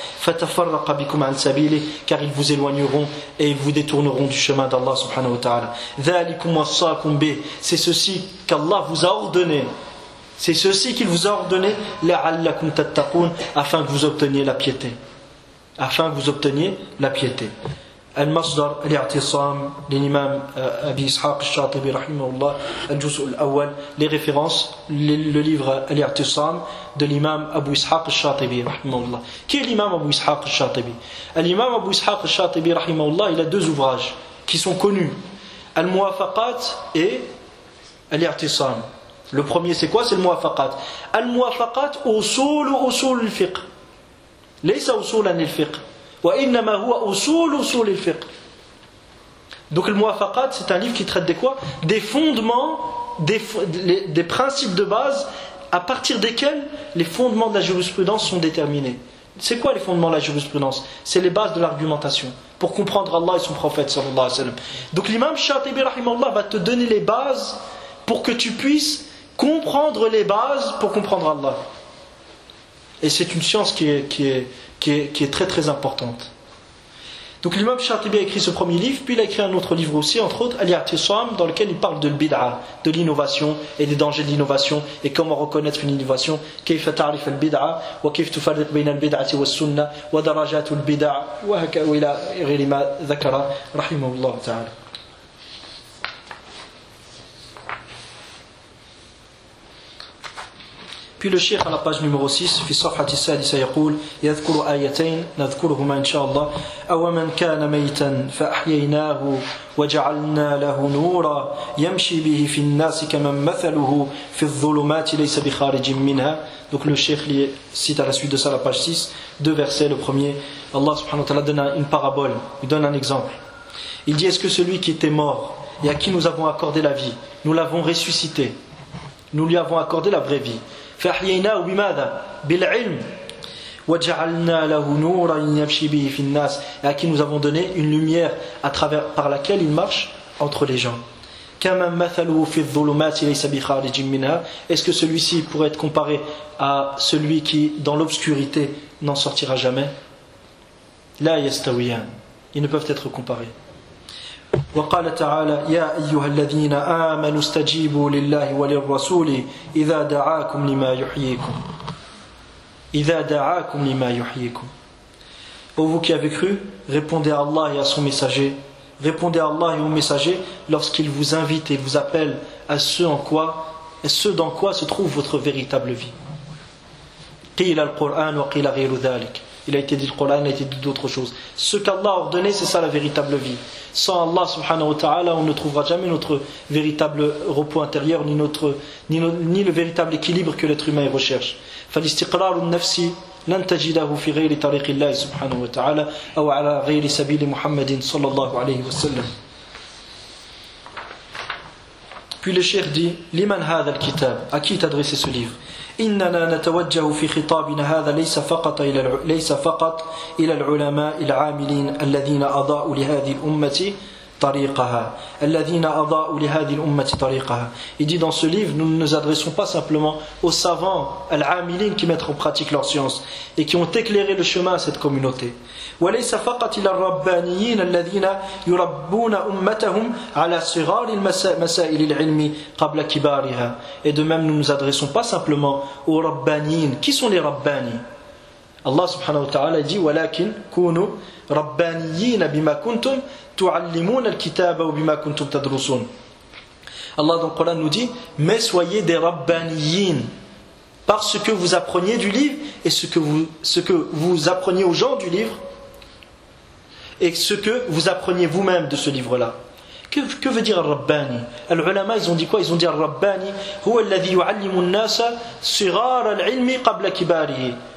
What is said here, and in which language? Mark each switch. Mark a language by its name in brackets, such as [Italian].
[Arabic] فَتَفَرَّقَ بِكُمْ عَنْ سَبِيلِهِ, [French] car ils vous éloigneront et ils vous détourneront du chemin d'Allah subhanahu wa ta'ala. [Arabic] ذَلِكُمْ وَصَّاكُمْ بِهِ, [French] c'est ceci qu'Allah vous a ordonné. C'est ceci qu'il vous a ordonné, [Arabic] لَعَلَّكُمْ تَتَّقُونَ, [French] afin que vous obteniez la piété. Afin que vous obteniez la piété. [Arabic] المصدر الاعتصام للإمام أبي إسحاق الشاطبي رحمه الله الجزء الأول لريفيرنس لليفر الاعتصام للإمام أبو إسحاق الشاطبي رحمه الله. كي الإمام أبو إسحاق الشاطبي؟ الإمام أبو إسحاق الشاطبي رحمه الله [French] il a deux ouvrages qui sont connus, [Arabic] الموافقات et الاعتصام. [French] Le premier c'est quoi? C'est الموافقات. [Arabic] الموافقات أصول أصول الفقه. ليس أصولا للفقه. وإنما هو أصول أصول الفقه. [French] Donc le Muwafaqat, c'est un livre qui traite de quoi? Des fondements, des principes de base à partir desquels les fondements de la jurisprudence sont déterminés. C'est quoi les fondements de la jurisprudence? C'est les bases de l'argumentation pour comprendre Allah et son prophète sallallahu alayhi wa sallam. Donc l'imam Shatibi rahimahullah va te donner les bases pour que tu puisses comprendre les bases pour comprendre Allah. Et c'est une science qui est très très importante. Donc l'imam Shatibi a écrit ce premier livre, puis il a écrit un autre livre aussi, entre autres Al-Irtisam, dans lequel il parle de l'bid'a, de l'innovation et des dangers de l'innovation, et comment reconnaître une innovation. [Arabic] كيف تعرف البدعه وكيف تفرق بين البدعه والسنه ودرجات البدع وهكا الى غير ما ذكر رحمه الله تعالى. [French] Puis le Cheikh à la page numéro 6, [Arabic] في صفحة السادسة يقول يذكر آيتين نذكرهما إن شاء الله. أومن كان ميتا فأحييناه وجعلنا له نورا يمشي به في الناس كمن مثله في الظلمات ليس بخارج منها. [French] Donc le Cheikh cite à la suite de ça la page 6, deux versets. Le premier, Allah subhanahu wa ta'ala donne une parabole, il donne un exemple. Il dit, est-ce que celui qui était mort et à qui nous avons accordé la vie, nous l'avons ressuscité, nous lui avons accordé la vraie vie, [Arabic] فَأَحْيَيْنَاهُ بِمَاذَا بِالْعِلْمِ وَجَعَلْنَا لَهُ نُورًا يَمْشِي بِهِ فِي النَّاسِ, [French] et à qui nous avons donné une lumière à travers, par laquelle il marche entre les gens. [Arabic] كَمَنْ مَثَلُهُ فِي الظُّلُمَاتِ لَيْسَ بِخَارِجٍ مِنْهَا, [French] est-ce que celui-ci pourrait être comparé à celui qui dans l'obscurité n'en sortira jamais? [Arabic] لَا يَسْتَوِيَانِ, [French] ils ne peuvent être comparés. [Arabic] وقال تعالى يا أيها الذين آمنوا استجيبوا لله وللرسول إذا دعاكم لما يحييكم إذا دعاكم لما يحييكم. [French] Ô vous qui avez cru, répondez à Allah et à son messager, répondez à Allah et au messager lorsqu'il vous invite et vous appelle à ce dans quoi se trouve votre véritable vie. [Arabic] قيل القرآن وقيل غير ذلك, [French] il a été dit le Coran, il a été dit d'autres choses. Ce qu'Allah a ordonné, c'est ça la véritable vie. Sans Allah subhanahu wa ta'ala, on ne trouvera jamais notre véritable repos intérieur, ni le véritable équilibre que l'être humain recherche. [Arabic] فَالِسْتِقْرَارُ النَّفْسِ لَنْ تَجِدَهُ فِي غَيْرِ تَرِيقِ اللَّهِ سُبْحَانَهُ وَتَعَالَى أَوْ عَلَى غَيْرِ سَبِيلِ مُحَمَّدٍ صَلَّى اللَّهُ عَلَيْهِ وَسَلَّمَ. [French] Puis le Cheikh dit, [Arabic] لِمَنْ هَذَا الْكِتَابُ, [French] à qui est adressé ce livre? [Arabic] إننا نتوجه في خطابنا هذا ليس فقط إلى العلماء العاملين الذين أضاءوا لهذه الأمة طريقها الذين أضاءوا لهذه الأمة طريقها. [French] Il dit dans ce livre, nous ne nous adressons pas simplement aux savants, العاملين qui mettent en pratique leur science et qui ont éclairé le chemin à cette communauté. [Arabic] وليس فقط إلى الربانيين الذين يربون أمتهم على صغار المسائل العلمي قبل كبارها. [French] Et de même, nous ne nous adressons pas simplement aux ربانيين. Qui sont les ربانيين? [Arabic] Allah subhanahu wa ta'ala dit ولكن كونوا ربانيين بما كنتم تعلمون الكتاب وبما كنتم تدرسون. [French] Allah dans le Coran nous dit mais soyez des ربانيين par ce que vous appreniez du livre et ce que vous appreniez aux gens du livre et ce que vous appreniez vous-même de ce livre-là. Que veut dire رباني? Les ulama ils ont dit quoi? Ils ont dit [Arabic] رباني هو الذي يعلم الناس صغار العلم قبل كباره.